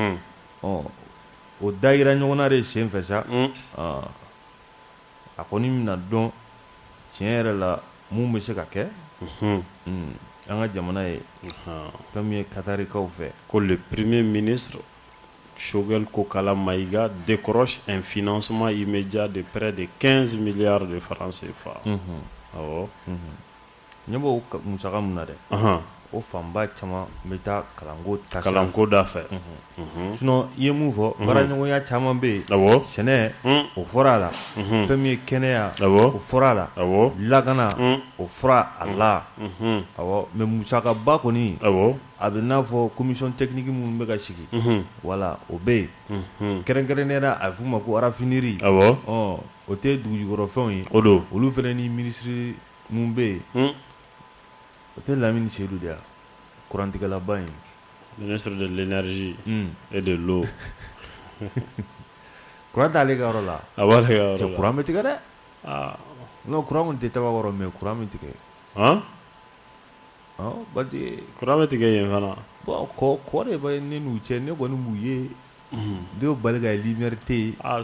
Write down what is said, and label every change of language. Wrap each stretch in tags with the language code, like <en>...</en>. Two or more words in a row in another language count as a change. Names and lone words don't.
<bm>o da yira ɲɔgɔn na de sen fɛ sa a kɔni bɛna dɔn tiɲɛ yɛrɛ la mun bɛ se ka kɛ an ka jamana ye fɛn min ye Qatarikaw fɛ</bm> <fr>ko le premier ministre Choguel Kokala Mayiga décroche un financement immédiat de près de 15 milliards de francs CFA awɔ</fr> <bm>ɲɛ b'o musaka mun na dɛ o fanba caman bɛ taa kalanko da fɛ sinon i ye mun fɔ baaraɲɔgɔnya caman bɛ yen sɛnɛ o fɔra a la fɛn min ye kɛnɛya o fɔra a la lakana o fɔra a la mais musakaba kɔni a bɛ n'a fɔ</bm> <fr>commission technique</fr> <bm>minnu bɛ ka sigi wala o bɛ yen kɛrɛnkɛrɛnnenya a bɛ f'u ma ko raffinerie o tɛ dugujukɔrɔfɛnw ye olu fana ni ministre mun bɛ yen o tɛ Lamini Seydou de ya kurantigɛlaba in</bm> <fr>ministre de l'énergie et de l'eau</fr> <bm>kuran t'ale ka yɔrɔ la a b'ale ka yɔrɔ la cɛ kuran bɛ tigɛ dɛ non kuran kɔni tɛ Tabakɔrɔ mais kuran bɛ tigɛ bati kuran bɛ tigɛ yen fana bon kɔ de bɛ ne n'u cɛ ne kɔni b'u ye dɔw bali ka lumière tɛ yen</bm>